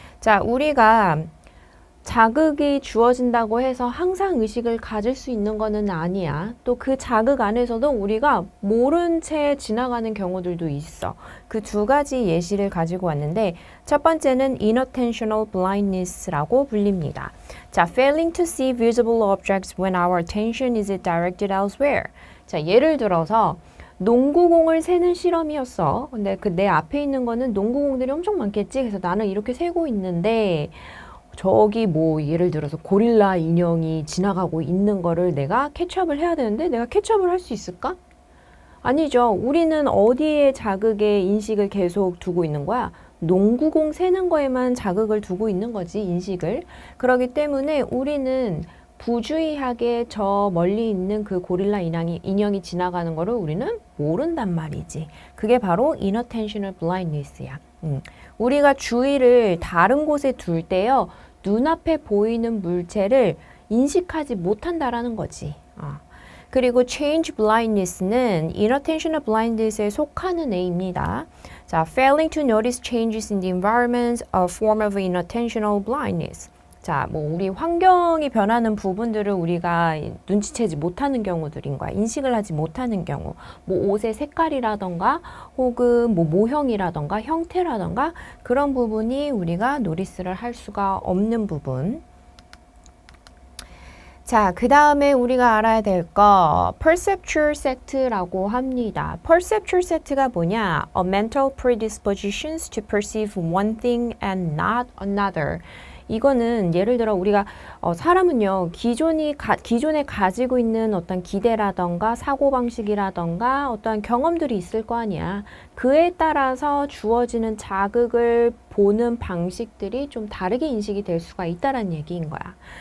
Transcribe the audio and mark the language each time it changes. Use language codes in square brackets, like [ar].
[ko] 자, 우리가 자극이 주어진다고 해서 항상 의식을 가질 수 있는 거는 아니야. 또 그 자극 안에서도 우리가 모른 채 지나가는 경우들도 있어. 그 두 가지 예시를 가지고 왔는데 첫 번째는 inattentional blindness라고 불립니다. [en] 자, failing to see visible objects when our attention is directed elsewhere. [ko] 자, 예를 들어서 농구공을 세는 실험이었어. 근데 그 내 앞에 있는 거는 농구공들이 엄청 많겠지. 그래서 나는 이렇게 세고 있는데 저기 뭐 예를 들어서 고릴라 인형이 지나가고 있는 거를 내가 캐치업을 해야 되는데 내가 캐치업을 할 수 있을까? 아니죠. 우리는 어디에 자극에 인식을 계속 두고 있는 거야? 농구공 세는 거에만 자극을 두고 있는 거지, 인식을. 그렇기 때문에 우리는 부주의하게 저 멀리 있는 그 고릴라 인형이 지나가는 거를 우리는 모른단 말이지. 그게 바로 inattentional blindness야. 우리가 주의를 다른 곳에 둘 때요, 눈앞에 보이는 물체를 인식하지 못한다라는 거지. 그리고 change blindness는 inattentional blindness에 속하는 A입니다. [en] 자, failing to notice changes in the environment, a form of inattentional blindness. [ko] 자, 뭐 우리 환경이 변하는 부분들을 우리가 눈치채지 못하는 경우들인 거야. 인식을 하지 못하는 경우. 뭐 옷의 색깔이라던가 혹은 뭐 모형이라던가 형태라던가 그런 부분이 우리가 노리스를 할 수가 없는 부분. 자, 그 다음에 우리가 알아야 될 거 perceptual set라고 합니다. perceptual set가 뭐냐? [en] A mental predispositions to perceive one thing and not another. [ko] 이거는 예를 들어 우리가 사람은요 기존에 가지고 있는 어떤 기대라던가 사고방식이라던가 어떤 경험들이 있을 거 아니야. 그에 따라서 주어지는 자극을 보는 방식들이 좀 다르게 인식이 될 수가 있다는 얘기인 거야.